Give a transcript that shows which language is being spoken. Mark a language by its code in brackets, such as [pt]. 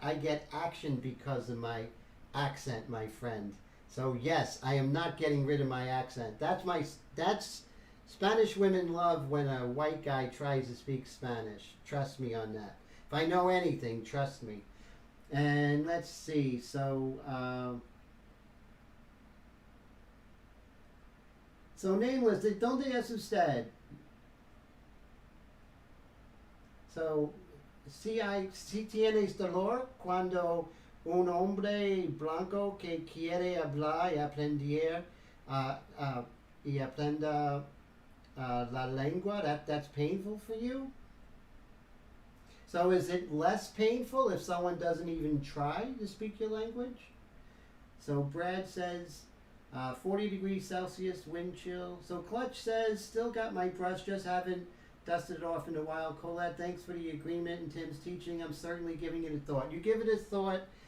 [en] I get action because of my accent, my friend. So yes, I am not getting rid of my accent. That's Spanish women love when a white guy tries to speak Spanish. Trust me on that. If I know anything, trust me. And let's see. [es] So Nameless, ¿dónde es usted? So si tienes dolor cuando un hombre blanco que quiere hablar y aprender y aprenda la lengua, [en] that's painful for you? So is it less painful if someone doesn't even try to speak your language? So Brad says 40 degrees Celsius, wind chill. So Clutch says, still got my brush, just haven't dusted it off in a while. Colette, thanks for the agreement and Tim's teaching. I'm certainly giving it a thought. You give it a thought.